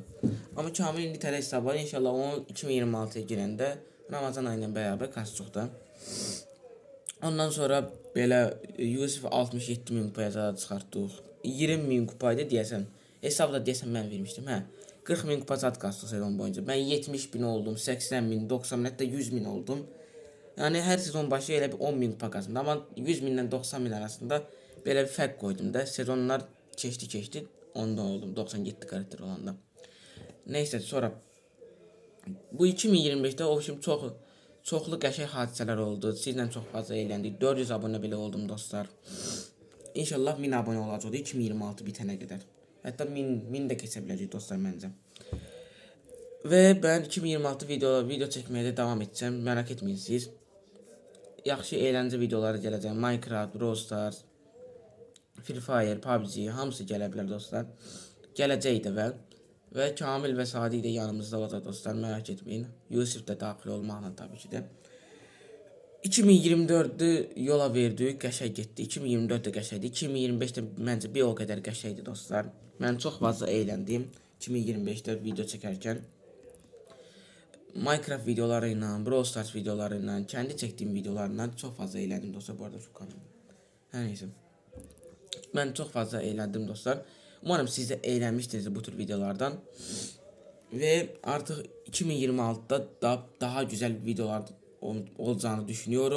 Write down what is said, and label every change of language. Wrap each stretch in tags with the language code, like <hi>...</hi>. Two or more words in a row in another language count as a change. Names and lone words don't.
<az>Amma Kamil'in bir tane hesabı var. İnşallah onu 2026'ya girəndə Ramazan ayıyla bərabər kasdıq da. Ondan sonra belə Yusuf 67.000 kupaya çıxartdıq. 20.000 kupaydı deyəsən. Hesabda deyəsən mən vermişdim, hə. 40.000 kupa zat qastıq sezon boyunca. Ben 70.000 oldum, 80.000, 90.000, hətta 100.000 oldum. Yani her sezon başı elə bir 10.000 kupa qazandım. Amma 100.000-dən 90.000 arasında belə bir fərq qoydum da. Sezonlar keçdi, ondan oldum 97 karakter olanda. Neyse sonra bu 2025'te o şimdi çoxlu qəşəng hadisələr oldu. Sizlə çox fazla eğləndik. 400 abone bile oldum dostlar. İnşallah 1000 abone olacaq 2026 bitənə qədər. Hətta 1000 də keçə biləcək dostlar məncə.</az> <tr>Ve ben 2026 video çekmeye de devam edeceğim. Merak etmeyin siz.</tr> <az>Yaxşı eğlence videoları gələcək. Minecraft, Brawl Stars, Free Fire, PUBG hamısı gələ bilər dostlar. Gələcək də və Kamil və Sadi də yanımızda olacaq dostlar, merak etmeyin. Yusuf da daxil olmaqla tabii ki də. 2024'ü yola verdik, qəşəng getdi. 2024 də qəşəngdi. 2025 də məncə bir o qədər qəşəngdi dostlar. Mən çox fazla eğləndim 2025'də video çəkərkən.</az> <tr>Minecraft videolarıyla, Brawl Stars videolarıyla, kendi çektiğim videolarla çok fazla eğlendim dostlar. Bu arada şu kanalım. Her neyse. Ben çok fazla eğlendim dostlar. Umarım siz de eğlenmişsiniz bu tür videolardan. Ve artık 2026'da daha güzel videolar olacağını düşünüyorum.</tr>